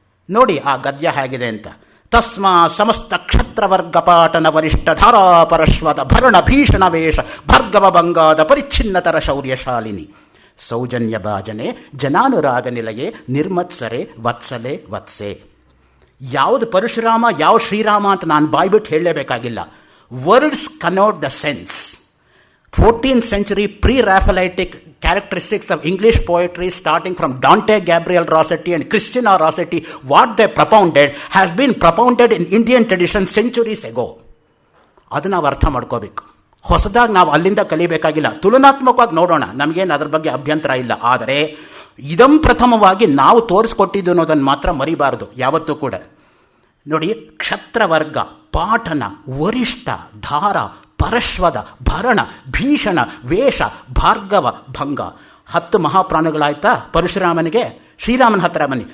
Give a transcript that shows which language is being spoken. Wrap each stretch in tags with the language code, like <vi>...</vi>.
<kn>ನೋಡಿ ಆ ಗದ್ಯ ಹೇಗಿದೆ ಅಂತ.</kn> <sa>ತಸ್ಮಾ ಸಮಸ್ತ ಕ್ಷತ್ರವರ್ಗಪಾಟನ ವರಿಷ್ಠ ಧಾರಾಪರಶ್ವತ ಭರಣ ಭೀಷಣ ವೇಷ ಭಾರ್ಗವ ಬಂಗಾದ ಪರಿಚ್ಛಿನ್ನತರ ಶೌರ್ಯಶಾಲಿನಿ ಸೌಜನ್ಯ ಭಾಜನೆ ಜನಾನುರಾಗ ನಿಲಯೇ ನಿರ್ಮತ್ಸರೆ ವತ್ಸಲೆ ವತ್ಸೆ.</sa> <kn>ಯಾವುದು ಪರಶುರಾಮ ಯಾವ ಶ್ರೀರಾಮ ಅಂತ ನಾನು ಬಾಯ್ಬಿಟ್ಟು ಹೇಳಲೇಬೇಕಾಗಿಲ್ಲ.</kn> <en>Words connote the sense. 14th century pre-Raphaelitic characteristics of English poetry starting from Dante, Gabriel Rossetti and Christina Rossetti, what they propounded has been propounded in Indian tradition centuries ago.</en> <kn>ಅದು ನಾವು ಅರ್ಥ ಮಾಡ್ಕೋಬೇಕು. ಹೊಸದಾಗಿ ನಾವು ಅಲ್ಲಿಂದ ಕಲಿಬೇಕಾಗಿಲ್ಲ. ತುಲನಾತ್ಮಕವಾಗಿ ನೋಡೋಣ, ನಮಗೇನು ಅದ್ರ ಬಗ್ಗೆ ಅಭ್ಯಂತರ ಇಲ್ಲ. ಆದರೆ ಇದಂ ಪ್ರಥಮವಾಗಿ ನಾವು ತೋರಿಸ್ಕೊಟ್ಟಿದ್ದು ಅನ್ನೋದನ್ನು ಮಾತ್ರ ಮರಿಬಾರದು ಯಾವತ್ತೂ ಕೂಡ. ನೋಡಿ, ಕ್ಷತ್ರವರ್ಗ, ಪಾಠನ, ವರಿಷ್ಠ, ಧಾರ, ಪರಶ್ವದ, ಭರಣ, ಭೀಷಣ, ವೇಷ, ಭಾರ್ಗವ, ಭಂಗ 10 ಮಹಾಪ್ರಾಣಗಳಾಯ್ತಾ ಪರಶುರಾಮನಿಗೆ. ಶ್ರೀರಾಮನ ಹತ್ರ ಬನ್ನಿ.</kn>